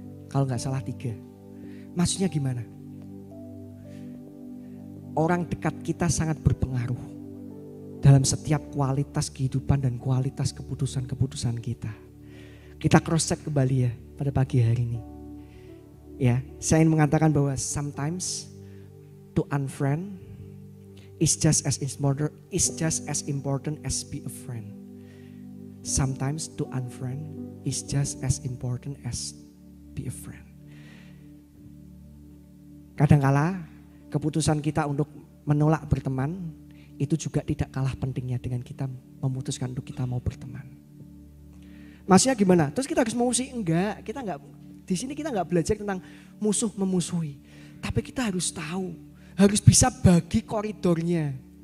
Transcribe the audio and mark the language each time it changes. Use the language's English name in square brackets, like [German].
[Indonesian] Kalau nggak salah 3. Maksudnya gimana? Orang dekat kita sangat berpengaruh dalam setiap kualitas kehidupan dan kualitas keputusan-keputusan kita. Kita cross check kembali ya pada pagi hari ini. Ya, saya ingin mengatakan bahwa [English] sometimes to unfriend is just as important as be a friend. Sometimes to unfriend is just as important as be a friend. [Indonesian] Kadangkala keputusan kita untuk menolak berteman itu juga tidak kalah pentingnya dengan kita memutuskan untuk kita mau berteman. Maksudnya gimana? Terus kita harus memusuhi? Enggak, kita enggak. Di sini kita enggak belajar tentang musuh memusuhi, tapi kita harus tahu, harus bisa bagi koridornya.